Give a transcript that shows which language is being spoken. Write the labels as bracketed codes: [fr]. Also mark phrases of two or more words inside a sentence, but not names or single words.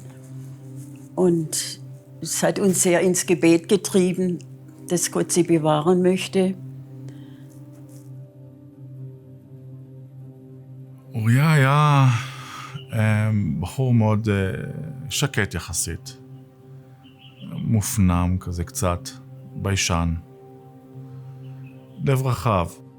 [de] Und es hat uns sehr ins Gebet getrieben, dass Gott sie bewahren möchte. [he] אוריה היה בחור מאוד שקט יחסית, מופנם כזה קצת, ביישן, לב רחב.